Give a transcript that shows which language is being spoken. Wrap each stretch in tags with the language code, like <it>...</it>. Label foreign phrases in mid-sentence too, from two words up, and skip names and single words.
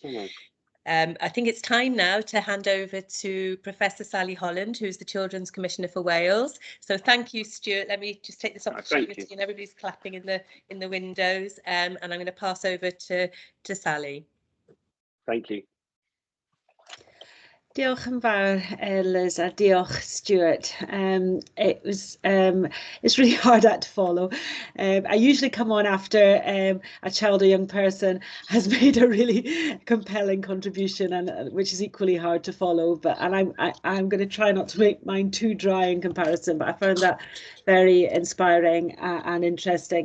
<en>I think it's time now to hand over to Professor Sally Holland, who's the Children's Commissioner for Wales. So thank you, Stuart. Let me just take this opportunity, and everybody's clapping in the windows. And I'm going to pass over to Sally. Thank you.</en> <cy>Diolch yn fawr, Liz, a diolch, Stuart.</cy> <en>It's really hard to follow. I usually come on after a child or young person has made a really compelling contribution, and which is equally hard to follow. I'm going to try not to make mine too dry in comparison, but I found that very inspiring and interesting.</en>